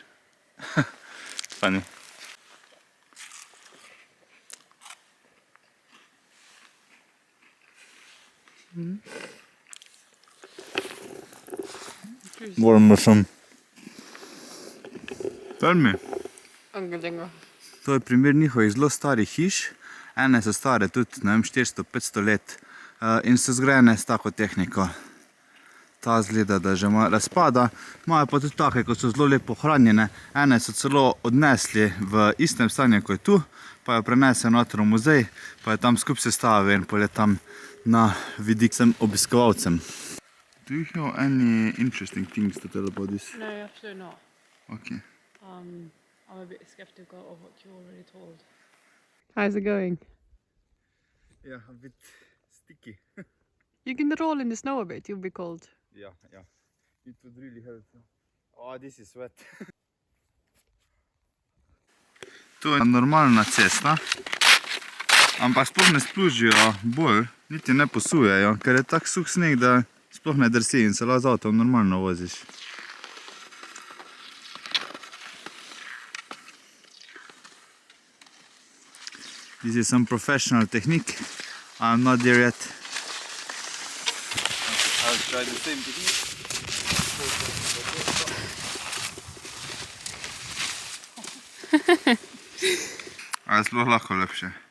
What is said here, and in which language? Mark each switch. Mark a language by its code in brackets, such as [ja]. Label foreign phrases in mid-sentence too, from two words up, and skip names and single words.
[en] Funny. Warm mushroom. Tell me. Angedengo. [sl] To je primer njihovih zelo starih hiš. Ene so stare tudi, ne vem, 400-500 let in so zgrajene s tako tehniko. Ta zgleda, da že razpada. Imajo pa tudi take, ko so zelo lepo ohranjene. Ene so celo odnesli v istem stanju, kot je tu, pa jo prenesel noter v muzej, pa je tam skupaj sestavil in pol je tam na vidik sem obiskovalcem. [en] Do you have any interesting things to tell about this? No, absolutely not. Okay. I'm a bit skeptical of what you already told. How's it going? Yeah, a bit sticky. You can roll in the snow a bit, you'll be cold. Yeah, yeah. It would really help. Oh, this is wet. [sl] To je normalna cesta, ampak sploh ne splužijo bolj, niti ne posujejo, ker je tak suh sneg, da sploh ne drsi in se lahko z avtom normalno voziš. [en] This is some professional technique. I'm not there yet. I'll try the same technique. [sl] A je sploh lahko lepše.